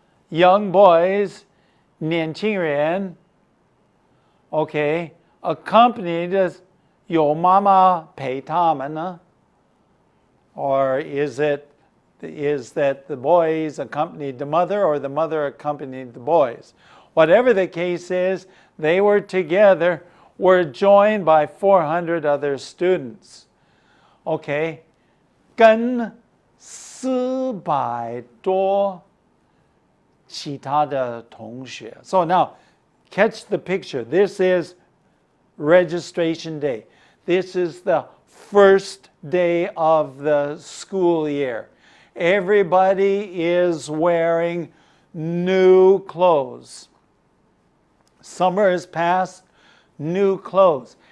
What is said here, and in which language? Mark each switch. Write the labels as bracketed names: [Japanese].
[English] young boys, [Chinese] 年轻人, okay, [English] accompanied, [Chinese] 有妈妈陪他们呢? [English] Or is that the boys accompanied the mother, or the mother accompanied the boys? Whatever the case is, they were together, were joined by 400 other students. [Chinese] Okay, 跟400多其他的同学. [English] So now, catch the picture. This is registration day. This is the first day of the school year. Everybody is wearing new clothes. Summer is past, new clothes.